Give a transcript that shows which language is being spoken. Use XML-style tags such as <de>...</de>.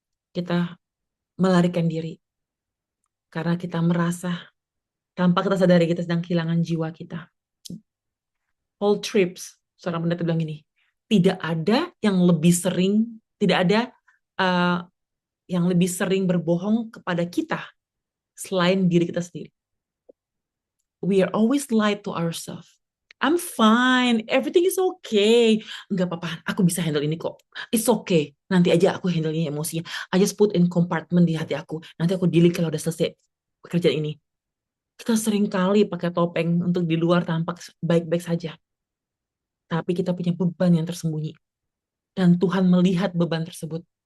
<id>Kita melarikan diri karena kita merasa tanpa kita sadari kita sedang kehilangan jiwa kita. Whole trips, seorang pendeta bilang gini, tidak ada yang lebih sering, tidak ada uh, yang lebih sering berbohong kepada kita selain diri kita sendiri.</id> <en>We are always lie to ourselves. I'm fine, everything is okay.</en> <id>Enggak apa-apa, aku bisa handle ini kok.</id> <en>It's okay,</en> <id>nanti aja aku handle ini emosinya.</id> <en>I just put in compartment</en> <id>di hati aku. Nanti aku delete kalau udah selesai pekerjaan ini. Kita sering kali pakai topeng untuk di luar tampak baik-baik saja. Tapi kita punya beban yang tersembunyi. Dan Tuhan melihat beban tersebut.</id>